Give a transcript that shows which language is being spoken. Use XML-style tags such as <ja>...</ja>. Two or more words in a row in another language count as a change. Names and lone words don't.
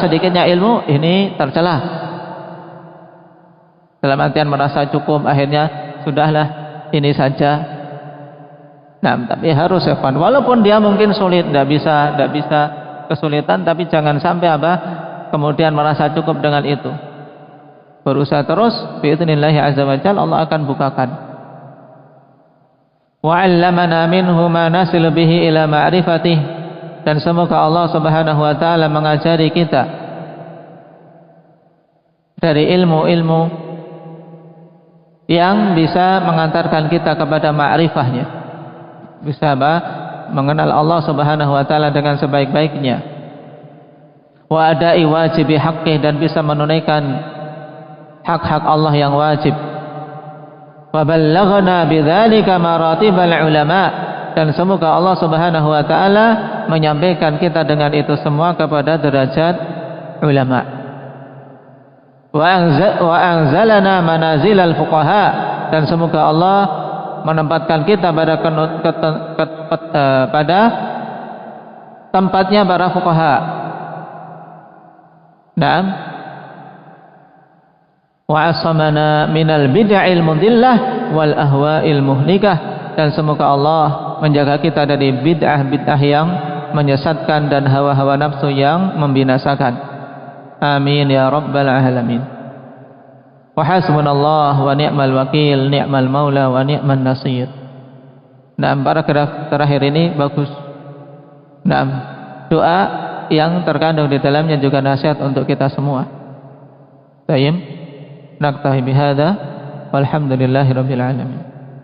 <id>Sedikitnya ilmu, ini tercela. Dalam artian merasa cukup, akhirnya sudahlah ini saja. Nah, tapi harus evan. Walaupun dia mungkin sulit, tidak bisa kesulitan, tapi jangan sampai apa? Kemudian merasa cukup dengan itu. Berusaha terus,</id> <ar>بإذن الله عز وجل</ar> <id>Allah akan bukakan.</id> <ar>وعلمنا منه ما نصل به إلى معرفته.</ar> <id>Dan semoga Allah</id> <ar>سبحانه وتعالى</ar> <id>mengajari kita dari ilmu-ilmu yang bisa mengantarkan kita kepada ma'rifahnya. Bisa mengenal Allah</id> <ar>سبحانه وتعالى</ar> <id>dengan sebaik-baiknya.</id> <ar>وأداء واجب حقه,</ar> <id>dan bisa menunaikan hak-hak Allah yang wajib.</id> <ar>وبلغنا بذلك مراتب العلماء,</ar> <id>dan semoga Allah</id> <ar>سبحانه وتعالى</ar> <id>menyampaikan kita dengan itu semua kepada derajat ulama.</id> <ar>وأنزلنا منازل الفقهاء,</ar> <id>dan semoga Allah menempatkan kita pada tempatnya para fuqaha.</id> <ar>نعم. وعصمنا من البدع المضلة والأهواء المهلكة,</ar> <id>dan semoga Allah menjaga kita dari bid'ah-bid'ah yang menyesatkan dan hawa-hawa nafsu yang membinasakan.</id> <ar>آمين يا رب العالمين. وحسبنا الله ونعم الوكيل، نعم المولى ونعم النصير.</ar> <id>Nah, paragraf terakhir ini bagus. Nah, doa yang terkandung di dalamnya juga nasihat untuk kita semua. Baik,</id> <ar>نكتفي بهذا والحمد لله رب العالمين.</ar>